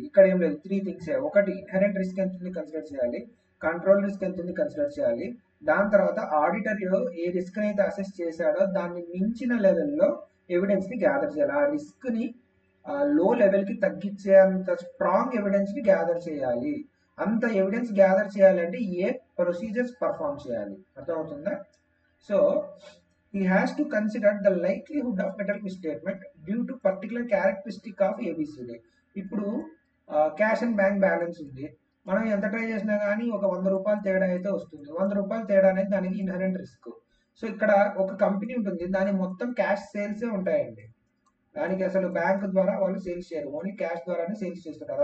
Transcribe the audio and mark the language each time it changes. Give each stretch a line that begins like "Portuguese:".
Telugu: ఇక్కడ ఏం లేదు,
English: 3 things.
Telugu: ఒకటి ఇన్హెరెంట్ రిస్క్ ఎంత ఉంది కన్సిడర్ చేయాలి, కంట్రోల్ రిస్క్ ఎంత ఉంది కన్సిడర్ చేయాలి, దాని తర్వాత ఆడిటర్ ఏ రిస్క్ అయితే అసెస్ చేశాడో దాన్ని మించిన లెవెల్లో ఎవిడెన్స్ని గ్యాదర్ చేయాలి. ఆ రిస్క్ని లో లెవెల్కి తగ్గించేంత స్ట్రాంగ్ ఎవిడెన్స్ని గ్యాదర్ చేయాలి. అంత ఎవిడెన్స్ గ్యాదర్ చేయాలంటే ఏ ప్రొసీజర్స్ పర్ఫామ్ చేయాలి, అర్థమవుతుందా.
English: So he has to consider the likelihood of material misstatement due to particular characteristic of ABCD.
Telugu: ఇప్పుడు క్యాష్ అండ్ బ్యాంక్ బ్యాలెన్స్ ఉంది, మనం ఎంత ట్రై చేసినా కానీ ఒక 100 రూపాయలు తేడా అయితే వస్తుంది. 100 రూపాయలు తేడా అనేది దానికి ఇన్హరెంట్ రిస్క్. సో ఇక్కడ ఒక కంపెనీ ఉంటుంది, దాని మొత్తం క్యాష్ సేల్సే ఉంటాయండి. దానికి అసలు బ్యాంక్ ద్వారా వాళ్ళు సేల్స్ చేయరు, ఓన్లీ క్యాష్ ద్వారానే సేల్స్ చేస్తుంటారు.